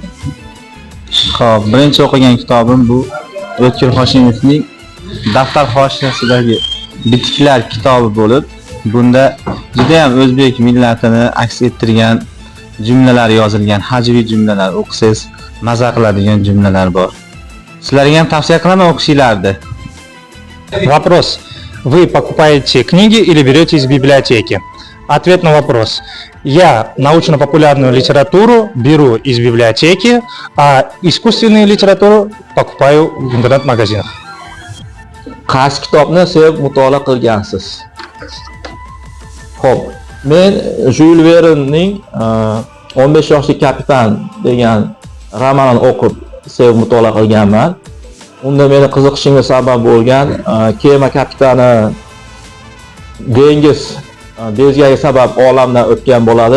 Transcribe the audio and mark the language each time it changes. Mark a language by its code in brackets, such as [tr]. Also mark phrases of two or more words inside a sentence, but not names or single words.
[uz] Xo'p, birinchi o'qigan kitobim bu O'tkir Hoshimovning Daftar hoshiyasidagi bitiklar kitobi bo'lib, bunda juda ham o'zbek millatini aks ettirgan jumlalar yozilgan, hajviy jumlalar, o'qisangiz maza qiladigan jumlalar bor. Sizlarga ham tavsiya qilaman o'qishinglarni. [ru] Вопрос. Вы покупаете книги или берете из библиотеки? Ответ на вопрос. Я научно-популярную литературу беру из библиотеки, а искусственную литературу покупаю в интернет-магазинах. [uz] Qaysi kitobni sevib mutolaa qilgansiz? Xo'p, men Jules Verne'ning 15 yoshli kapitan degan romanini o'qib sevib mutolaa qilganman. Unda meni qiziqishimga sabab bo'lgan kema kapitani dengiz bezgagi sabab olamdan o'tgan bo'ladi.